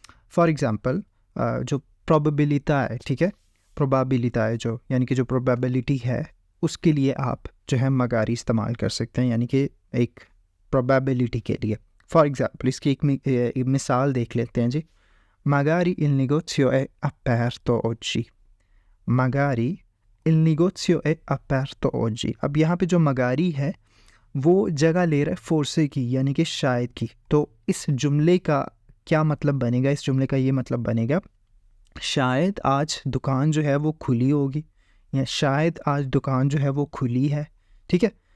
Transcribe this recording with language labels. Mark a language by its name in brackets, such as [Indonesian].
[English] for example [Hindi] जो प्रोबेबिलिटा है, ठीक है, प्रोबेबिलिटा है जो, यानी कि जो प्रोबेबिलिटी है उसके लिए आप जो है मगारी इस्तेमाल कर सकते हैं, यानी कि एक प्रोबेबिलिटी के लिए। [English] for example [Hindi] इसकी एक मिसाल देख लेते हैं जी। [Italian] Magari il negozio è aperto oggi. Magari il negozio è aperto oggi. [Hindi] अब यहाँ पे जो मगारी है वो जगह ले रहा है फोर्से की, यानी कि शायद की। तो इस जुमले का क्या मतलब बनेगा? इस जुमले का ये मतलब बनेगा शायद आज दुकान जो है वो खुली होगी, या शायद आज दुकान जो है वो खुली है, ठीक है।